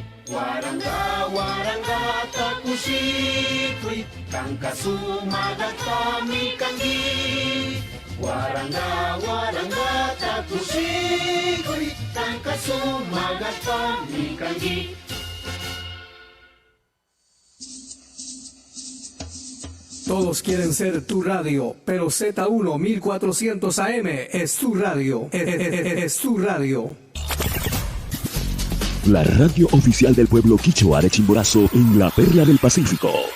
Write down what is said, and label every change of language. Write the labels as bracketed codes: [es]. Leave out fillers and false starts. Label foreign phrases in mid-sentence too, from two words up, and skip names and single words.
[qu] Waranga warangata kusikuy, kanka sumagatami kangi. Waranga warangata kusikuy, kanka sumagatami kangi. [es] Todos quieren ser tu radio, pero Z1 1400 AM es tu radio. Es tu radio. La radio oficial del pueblo quichua de Chimborazo en la Perla del Pacífico.